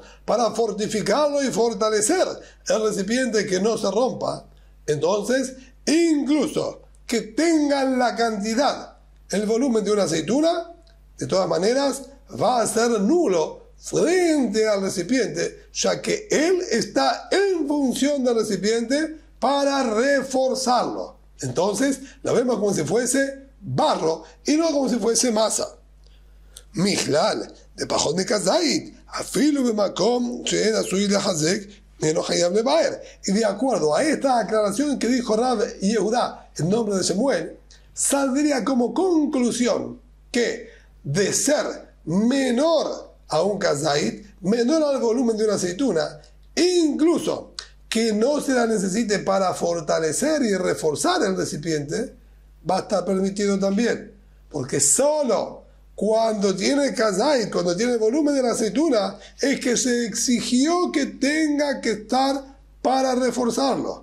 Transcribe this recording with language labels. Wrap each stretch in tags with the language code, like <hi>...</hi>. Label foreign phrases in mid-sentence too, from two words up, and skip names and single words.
<es>para fortificarlo y fortalecer el recipiente, que no se rompa, entonces incluso que tengan la cantidad, el volumen de una aceituna, de todas maneras va a ser nulo frente al recipiente, ya que él está en función del recipiente para reforzarlo. Entonces lo vemos como si fuese barro y no como si fuese masa.</es> <he>מכלל, דפחות מכזית, אפילו במקום שאין עשוי לחזק, אין חייב לבער.</he> <es>Y de acuerdo a esta aclaración que dijo Rab Yehuda en nombre de Shemuel, saldría como conclusión que de ser menor a un kazait, menor al volumen de una aceituna, incluso que no se la necesite para fortalecer y reforzar el recipiente, va a estar permitido también, porque solo cuando tiene kazait, cuando tiene el volumen de la aceituna, es que se exigió que tenga que estar para reforzarlo.</es>